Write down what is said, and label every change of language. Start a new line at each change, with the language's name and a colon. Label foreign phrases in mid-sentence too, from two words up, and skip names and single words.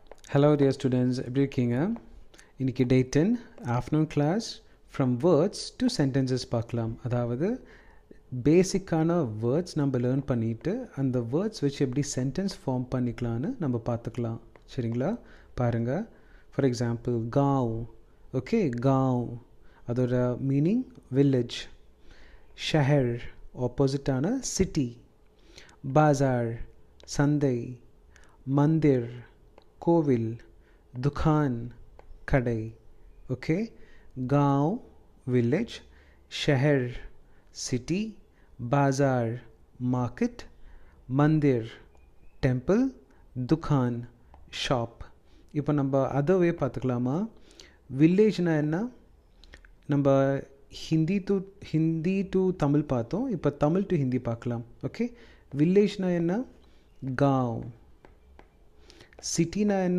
English: Hello dear students,
Tamil: எப்படி இருக்கீங்க? இன்னைக்கு
English: day 10 afternoon class from words to sentences
Tamil: பார்க்கலாம். அதாவது பேசிக்கான வேர்ட்ஸ் நம்ம லேர்ன் பண்ணிவிட்டு அந்த வேர்ட்ஸ் வச்சு எப்படி சென்டென்ஸ் ஃபார்ம் பண்ணிக்கலான்னு நம்ம பார்த்துக்கலாம். சரிங்களா? பாருங்கள்.
English: for example
Tamil: காவ். ஓகே, காவ் அதோட மீனிங் வில்லேஜ். ஷஹர் ஆப்போசிட்டான சிட்டி. பாசார் சந்தை. மந்திர் கோவில். दुकान கடை. ஓகே,
Hindi: गांव विलेज, शहर सिटी, बाज़ार मार्केट, मंदिर टेम्पल, दुकान ஷாப்.
Tamil: இப்போ நம்ம அதவே பார்த்துக்கலாமா? வில்லேஜ்னா என்ன? நம்ம ஹிந்தி டு தமிழ் பார்த்தோம். இப்போ தமிழ் டு ஹிந்தி பார்க்கலாம். ஓகே, வில்லேஜ்னா என்ன? गांव. சிட்டினா என்ன?